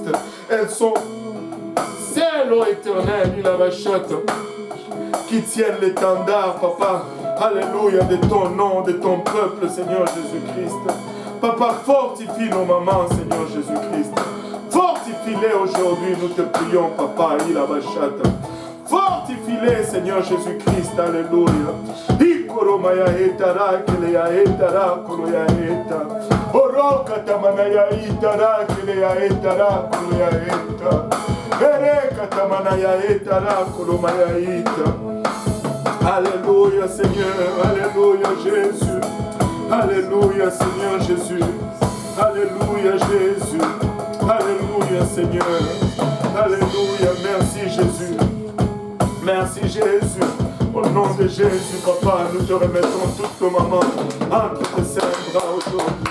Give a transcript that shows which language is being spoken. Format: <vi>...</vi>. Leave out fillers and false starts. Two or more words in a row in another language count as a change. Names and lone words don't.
<fr>Elles sont celles, ô Éternel, il a vachata, qui tiennent l'étendard, papa, alléluia, de ton nom, de ton peuple, Seigneur Jésus-Christ. Papa, fortifie nos mamans, Seigneur Jésus-Christ. Fortifie-les aujourd'hui, nous te prions, papa, il a vachata. Fortifie-les, Seigneur Jésus-Christ, alléluia. Ikoromaya etara, kelea etara, koloya eta. Oroka tamanaya itara, kelea etara, koloya eta. Ereka tamanaya etara, kolomaya ita. Alléluia, Seigneur, alléluia, Jésus. Alléluia, Seigneur Jésus. Alléluia, Jésus. Alléluia, Seigneur. Alléluia, merci, Jésus. Merci Jésus, au nom de Jésus, papa, nous te remettons toutes nos mamans entre tes saints bras aujourd'hui.</fr>